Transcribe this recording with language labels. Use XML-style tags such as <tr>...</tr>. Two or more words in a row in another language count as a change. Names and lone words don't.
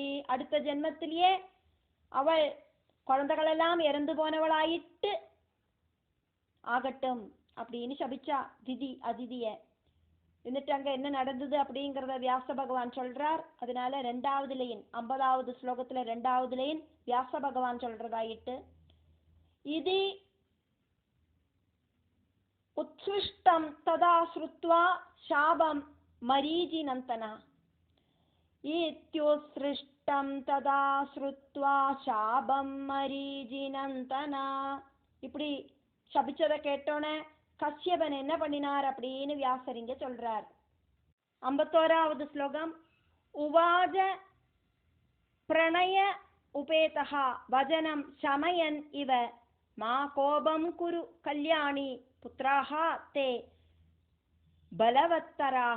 <ta>அடுத்த ஜென்மத்திலேயே அவள் குழந்தைகளெல்லாம் இறந்து போனவளாயிட்டு ஆகட்டும் அப்படின்னு சபிச்சா திதி அதிதிய. എന്നിട്ട് அங்க என்ன நடந்தது அப்படிங்கறத வியாச பகவான் சொல்றார். அதனால 2வது லைன் 50வது ஸ்லோகத்துல 2வது லைன் வியாச பகவான் சொல்றதாயிட்டு. இது</ta> <sa>उत्सृष्टं तदा श्रुत्वा शापं मरीचिनन्तना इत्युत्सृष्टं तदा श्रुत्वा शापं मरीचिनन्तना</sa> <ta>இப்படி சபிச்சதை கேட்டோன்னே கஷ்யபன் என்ன பண்ணினார் அப்படின்னு வியாசர் இங்க சொல்றார். 51வது ஸ்லோகம்.</ta> <sa>उवाच प्रणय उपेतः वचनं शमयन् इव मा कोपं कुरु कल्याणि पुत्राः ते बलवत्तराः.</sa>